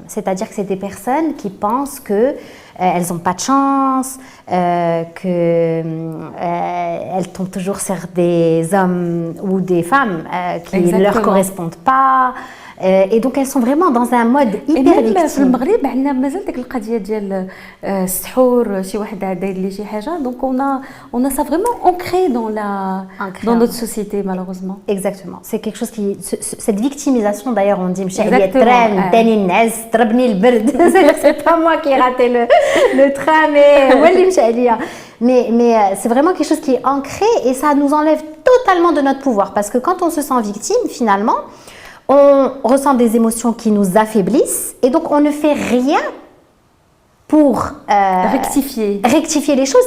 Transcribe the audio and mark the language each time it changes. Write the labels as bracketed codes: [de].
[fr] C'est-à-dire que c'est des personnes qui pensent qu'elles n'ont pas de chance, qu'elles tombent toujours sur des hommes ou des femmes qui ne leur correspondent pas. Et donc elles sont vraiment dans un mode hyper victime. [ar] في المغرب عندنا مازال ديك القضيه ديال السحور شي واحد داير لي شي حاجه [fr] donc on a ça vraiment ancré dans notre société malheureusement. Exactement, c'est quelque chose qui cette victimisation d'ailleurs on dit [ar] مشى ترام تاني الناس ضربني البرد [fr] c'est pas moi qui ai raté le train mais [ar] هو اللي مشى عليا. [fr] Mais c'est vraiment quelque chose qui est ancré et ça nous enlève totalement de notre pouvoir parce que quand on se sent victime finalement on ressent des émotions qui nous affaiblissent et donc on ne fait rien pour rectifier les choses.